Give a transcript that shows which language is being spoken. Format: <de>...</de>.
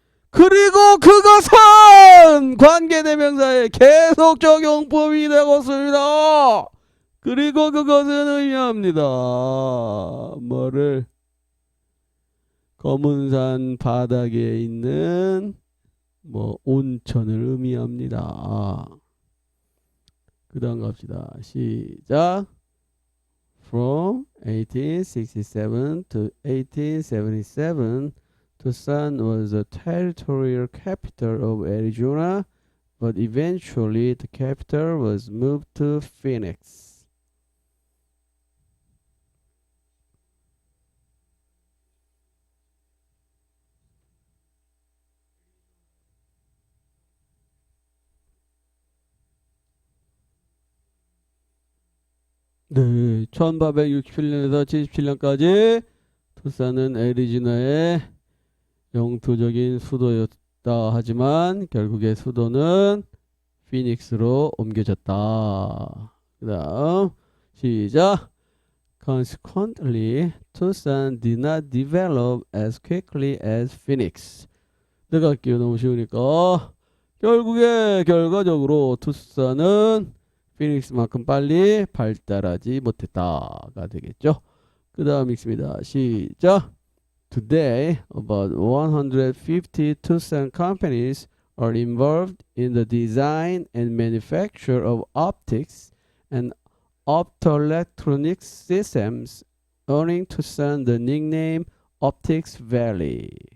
<ko>그리고 그것은 관계대명사의 계속 적용법이 되었습니다. 그리고 그것은 의미합니다. 뭐를? 검은산 바닥에 있는 뭐 온천을 의미합니다. 그 다음 갑시다. 시작.</ko> <en>From 1867 to 1877, Tucson was the territorial capital of Arizona, but eventually the capital was moved to Phoenix.</en> <ko>네, 1867년에서 77년까지 투싼은 애리조나의 영토적인 수도였다 하지만 결국에 수도는 피닉스로 옮겨졌다. 그 다음 시작.</ko> <en>Consequently, Tucson did not develop as quickly as Phoenix.</en> <ko>내가 할게요. 너무 쉬우니까. 결국에 결과적으로 투싼은 피닉스만큼 빨리 발달하지 못했다가 되겠죠. 그 다음 읽습니다. 시작.</ko> <en>Today, about 150 Tucson companies are involved in the design and manufacture of optics and optoelectronic systems, earning Tucson the nickname Optics Valley.</en>